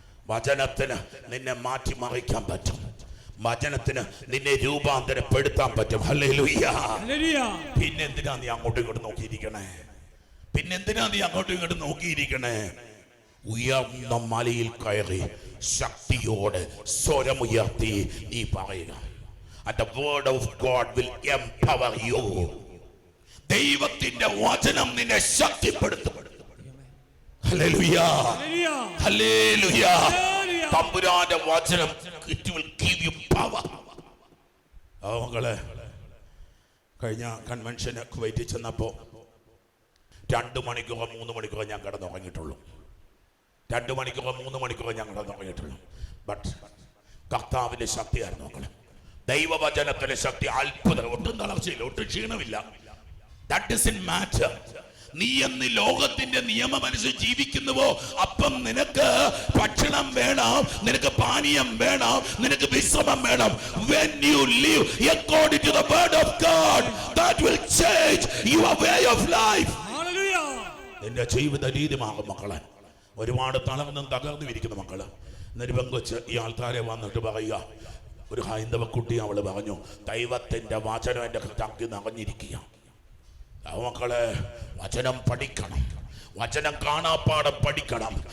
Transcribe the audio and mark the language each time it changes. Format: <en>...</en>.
<ml>വചനത്തിന് നിന്നെ മാറ്റിമറിക്കാൻ പറ്റും, വചനത്തിന് നിന്നെ രൂപാന്തരപ്പെടുത്താൻ പറ്റും. ഹല്ലേലൂയ. പിന്നെന്തിനാ നീ അങ്ങോട്ടും ഇങ്ങോട്ടും നോക്കിയിരിക്കണേ? പിന്നെന്തിനാ നീ അങ്ങോട്ടും ഇങ്ങോട്ടും നോക്കിയിരിക്കണേ? ഉയർന്ന മലയിൽ കയറി ശക്തിയോടെ സ്വരമുയർത്തി നീ പറയുക.</ml> <en>And the word of God will empower you.</en> <ml>ദൈവത്തിന്റെ വചനം നിന്നെ ശക്തിപ്പെടുത്തും. Hallelujah, hallelujah. തമ്പുരാന്റെ വചനം,</ml> <en>it will give you power.</en> <ml>മക്കളെ, കഴിഞ്ഞ കൺവെൻഷന് കുവൈറ്റിൽ ചെന്നപ്പോ 2 മണിക്കൂറോ 3 മണിക്കൂറോ ഞാൻ കിടന്നുറങ്ങിയിട്ടുള്ളൂ. 2 മണിക്കൂറോ 3 മണിക്കൂറോ ഞാൻ കിടന്നുറങ്ങിയിട്ടുള്ളൂ. ബട്ട് കർത്താവിന്റെ ശക്തിയായിരുന്നു മക്കളെ, ദൈവവചനത്തിന്റെ ശക്തി. അത്ഭുതം, ഒട്ടും തളർച്ചയില്ല, ഒട്ടും ക്ഷീണമില്ല.</ml> <en>That doesn't matter.</en> <ml>നീ എന്ന് ലോകത്തിന്റെ നിയമം അനുസരിച്ച് ജീവിക്കുന്നുവോ, അപ്പം നിനക്ക് ഭക്ഷണം വേണം, നിനക്ക് പാനീയം വേണം, നിനക്ക് വിശ്രമം വേണം.</ml> <en>When you live according to the word of God, that will change your way of life.</en> <ml>നിന്റെ ജീവിത രീതി മാറും മക്കളെ. ഒരുപാട് തളർന്നും തകർന്നും ഇരിക്കുന്ന മക്കള് എന്നൊരു പെങ്കൊച്ച് ഈ ആൾക്കാരെ വന്നിട്ട് പറയുക, ഒരു ഹൈന്ദവ കുട്ടി അവള് പറഞ്ഞു, ദൈവത്തിന്റെ വചനം എന്റെ തങ്കി നിറഞ്ഞിരിക്കുക. മക്കളെ, വചനം പഠിക്കണം, വചനം കാണാപ്പാടം പഠിക്കണം.</ml>